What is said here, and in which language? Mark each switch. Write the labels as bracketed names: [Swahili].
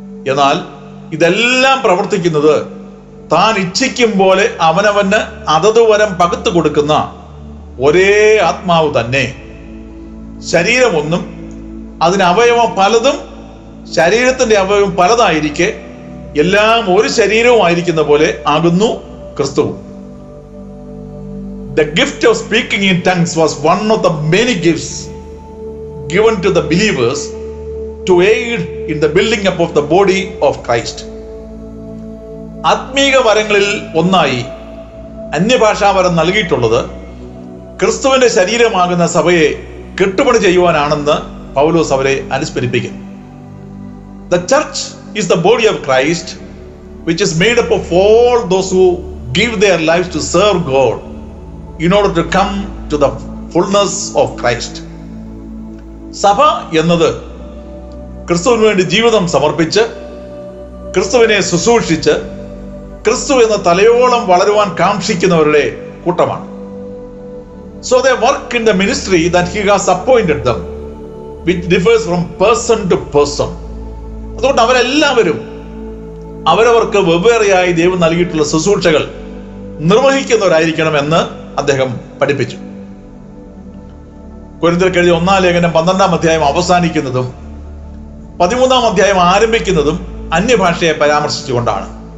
[Malayalam] എന്നാൽ ഇതെല്ലാം പ്രവർത്തിക്കുന്നത് താൻ ഇച്ഛിക്കും പോലെ അവനവന് അതത് വരം പകുത്തു കൊടുക്കുന്ന ഒരേ ആത്മാവ് തന്നെ. ശരീരമൊന്നും അതിന് അവയവം പലതും ശരീരത്തിന്റെ അവയവം പലതായിരിക്കെ എല്ലാം ഒരു ശരീരവും ആയിരിക്കുന്ന പോലെ ആകുന്നു ക്രിസ്തുവും. [English] The gift of speaking in tongues was one of the many gifts given to the believers to aid in the building up of the body of Christ. [Malayalam] ആത്മീക വരങ്ങളിൽ ഒന്നായി അന്യഭാഷാവരം നൽകിയിട്ടുള്ളത് ക്രിസ്തുവിന്റെ ശരീരമാകുന്ന സഭയെ കെട്ടുപണി ചെയ്യുവാനാണെന്ന് പൗലോസ് അവരെ അനുസ്മരിപ്പിക്കുന്നു. [English] The church is the body of Christ, which is made up of all those who give their lives to serve God in order to come to the fullness of Christ. [Malayalam] സഭ എന്നത് ക്രിസ്തുവിന് വേണ്ടി ജീവിതം സമർപ്പിച്ച് ക്രിസ്തുവിനെ ശുശ്രൂഷിച്ച് ക്രിസ്തു എന്ന തലയോളം വളരുവാൻ കാക്ഷിക്കുന്നവരുടെ കൂട്ടമാണ്. [English] So they work in the ministry that he has appointed them, which differs from person to person. [Malayalam] അതുകൊണ്ട് അവരെല്ലാവരും അവരവർക്ക് വെവ്വേറെയായി ദൈവം നൽകിയിട്ടുള്ള ശുശ്രൂഷകൾ നിർവഹിക്കുന്നവരായിരിക്കണമെന്ന് അദ്ദേഹം പഠിപ്പിച്ചു. കൊരിന്ത്യർക്ക് എഴുതിയ 1-ാം ലേഖനം 12-ാം അധ്യായം അവസാനിക്കുന്നതും 13-ാം അധ്യായം ആരംഭിക്കുന്നതും അന്യഭാഷയെ പരാമർശിച്ചുകൊണ്ടാണ്.